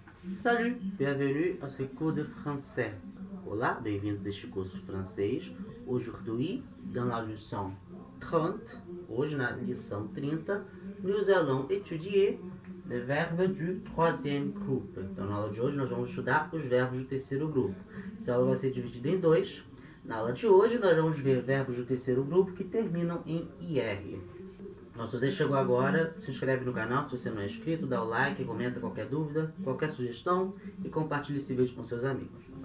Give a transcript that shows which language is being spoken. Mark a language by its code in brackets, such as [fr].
[fr] Salut, bienvenue à ce cours de français. [pt] Olá, bem-vindos a este curso de francês. [fr] Aujourd'hui, dans la leçon 30, [pt] hoje na lição 30, [fr] nous allons étudier les verbes du troisième groupe. [pt] Então, na aula de hoje, nós vamos estudar os verbos do terceiro grupo. Essa aula vai ser dividida em dois. Na aula de hoje, nós vamos ver verbos do terceiro grupo que terminam em IR. Então, se você chegou agora, se inscreve no canal se você não é inscrito, dá o like, comenta qualquer dúvida, qualquer sugestão e compartilhe esse vídeo com seus amigos.